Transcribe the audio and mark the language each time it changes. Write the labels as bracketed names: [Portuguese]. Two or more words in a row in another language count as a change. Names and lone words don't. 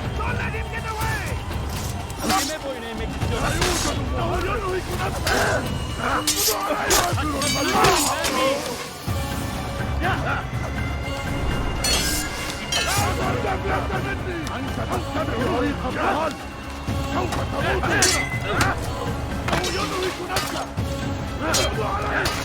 [English] let him get away! [Turkish] Kime boyun eğmek istiyorsun? [Arabic] أنت تتبع طريق الضلال سوف تموت هنا أو يدرك نفسه اقضوا عليه